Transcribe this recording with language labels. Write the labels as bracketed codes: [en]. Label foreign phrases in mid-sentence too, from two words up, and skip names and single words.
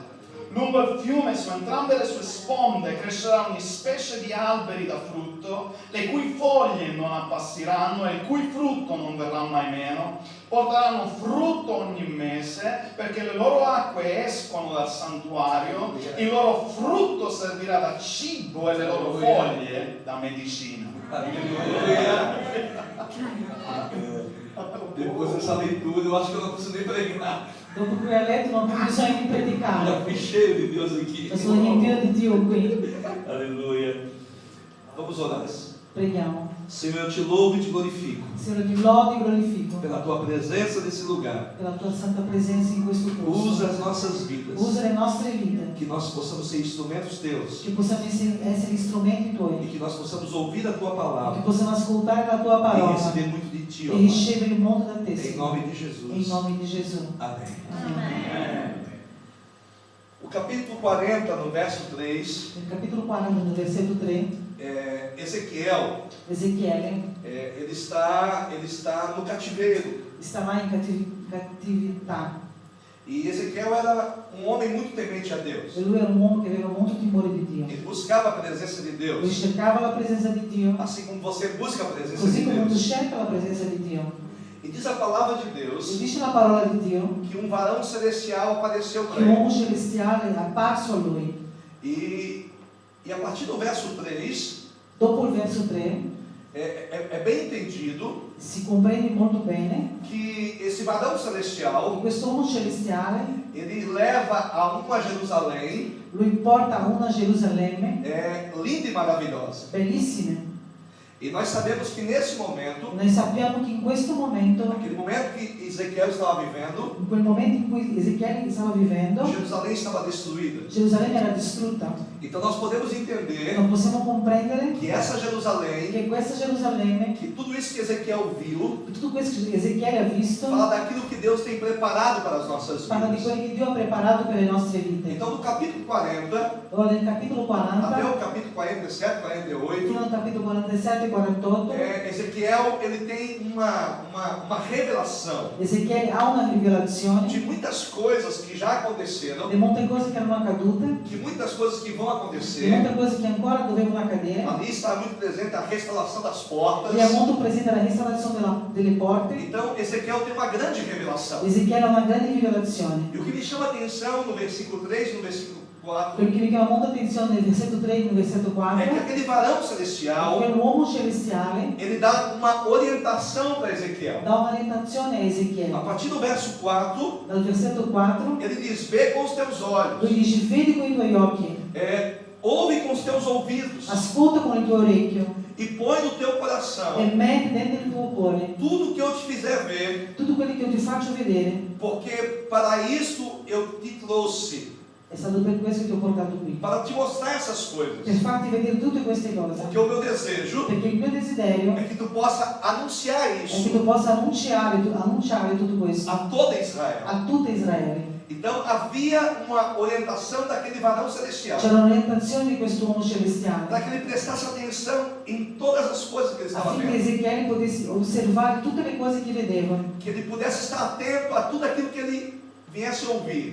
[it] Lungo il fiume, su entrambe le sue sponde, crescerà ogni specie di alberi da frutto, le cui foglie non appassiranno e il cui frutto non verrà mai meno. Porteranno frutto ogni mese, perché le loro acque escono dal santuario, il loro frutto servirà da cibo e le loro foglie da medicina. [pt] Aleluia. Depois dessa leitura, eu acho que eu não preciso nem pregar. [it] Dopo qui ho letto non ho bisogno di predicare. [pt] Já fui cheio de Deus aqui. [it] Io sono riempito di Dio qui. [pt] Aleluia. Vamos orar. [it] Preghiamo. [pt] Senhor, eu te louvo e te glorifico [it] Signore, ti lodo e glorifico [pt] pela tua presença nesse lugar. [it] per la tua santa presenza in questo posto. [pt] Usa as nossas vidas, [it] Usa le nostre vite, [pt] que nós possamos ser instrumentos teus [it] che possiamo essere strumenti e tuoi, [pt] que nós possamos ouvir a tua [it] che [pt] palavra [it] possiamo ascoltare la tua [pt] e [it] parola [pt] receber muito de ti, ó [it] e [pt] Pai. [it] ricevere molto da te, [pt] Em [it] Signore. [pt] nome de [it] In [pt] Jesus. [it] nome di Gesù. [pt] Amém. [it] Amen. [pt] O capítulo 40, no verso 3, [it] Nel capitolo 40, nel versetto 3, [pt] Ezequiel, [it] Ezechiele [pt] ele está no cativeiro. [it] stava in cattività [pt] E Ezequiel era um homem muito temente a Deus. [it] E lui era un uomo che aveva molto timore di Dio. [pt] Ele buscava a presença de [it] Lui [pt] Deus, [it] cercava la presenza di Dio, [pt] assim como você busca a presença [it] così [pt] de [it] come uno [pt] Deus. [it] cerca la presenza di Dio. [pt] E diz a palavra de [it] E [pt] Deus [it] dice la parola di Dio [pt] que um varão celestial apareceu [it] che [pt] para [it] un uomo [pt] ele. [it] celestiale è apparso a lui. [pt] E a partir do verso 3, [it] Dopo il verso 3 [pt] é bem entendido [it] si comprende molto bene [pt] que esse varão [it] che [pt] celestial, [it] questo uomo celestiale, [pt] ele leva a uma Jerusalém [it] lui porta a una Gerusalemme [pt] linda e maravilhosa. [it] bellissime. [pt] E nós sabemos que nesse momento, [it] Noi sappiamo che in questo momento, [pt] aquele momento que Ezequiel estava vivendo, [it] in quel momento in cui Ezechiele stava vivendo, [pt] Jerusalém estava destruída. [it] Gerusalemme era distrutta. [pt] Então nós podemos entender [it] Non possiamo comprendere [pt] que essa Jerusalém, [it] che questa Gerusalemme, [pt] que tudo isso que Ezequiel viu, [it] tutto questo che Ezechiele ha visto, [pt] fala daquilo que Deus tem preparado para as nossas [it] parla di [pt] vidas. [it] quello che Dio ha preparato per le nostre vite. [pt] Então no capítulo 40, [it] Allora nel capitolo [pt] até [it] 40 [pt] o capítulo 47, 48, [it] fino al capitolo 47 e 48, [pt] Ezequiel ele tem uma revelação [it] Ezechiele ha una rivelazione [pt] de muitas coisas que já aconteceram, [it] di molte cose che erano accadute, [pt] de muitas coisas que vão [it] di [pt] acontecer. [it] molte cose che ancora dovevano accadere. [pt] Ali está muito presente a restauração das portas. [it] Lì è molto presente la restaurazione delle porte. [pt] Então Ezequiel tem uma grande revelação. [it] Ezechiele ha una grande rivelazione. [pt] E o que me chama a atenção no versículo 3 e no versículo 4 [it] Quello che mi chiama molto attenzione nel versetto 3 e nel versetto 4 [pt] é que aquele varão [it] è che [pt] celestial, [it] l'uomo celestiale [pt] ele dá uma orientação para Ezequiel. [it] dà un'orientazione a [pt] A [it] Ezechiele. [pt] partir do verso 4, [it] Dal versetto 4 [pt] ele diz: vê com os teus olhos, [it] lui dice: vedi con i tuoi occhi, [pt] ouve com os teus ouvidos [it] ascolta con il tuo orecchio [pt] e põe no teu [it] e [pt] coração [it] metti dentro il tuo cuore [pt] tudo que eu te fizer ver, [it] tutto quello che io ti faccio vedere. [pt] porque para isso eu te trouxe, [it] È stato per questo che ti ho portato qui, [pt] para te mostrar essas [it] per [pt] coisas. [it] farti vedere tutte queste cose. [pt] Porque o meu desejo [it] Perché il mio desiderio [pt] é que tu possa anunciar [it] è che [pt] isso [it] tu possa annunciare tutto questo [pt] a toda Israel. [it] a tutta Israele. [pt] Então havia uma orientação daquele varão celestial, [it] C'era un'orientazione di questo uomo celestiale [pt] para que ele prestasse atenção em todas as coisas que ele estava [it] affinché [pt] vendo, [it] Ezechiele potesse osservare tutte le cose che vedeva, [pt] que ele pudesse estar atento a tudo aquilo que ele viesse ouvir,